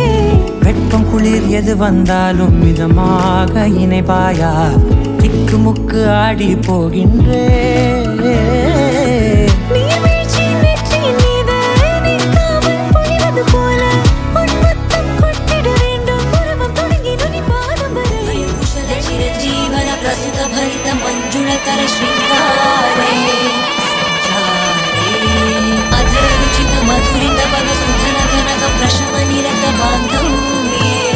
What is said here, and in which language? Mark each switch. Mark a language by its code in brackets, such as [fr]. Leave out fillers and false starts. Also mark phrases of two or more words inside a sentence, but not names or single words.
[ta] வெட்பம் குளிர் எது வந்தாலும் மிதமாக இணைப்பாயா, திக்கு முக்கு ஆடி போகின்றே. [sa] మంజుళకర శృంగారే అధరుచిత మధురిత పద సుధన కనక ప్రశమ నిరత బాంధవ్యే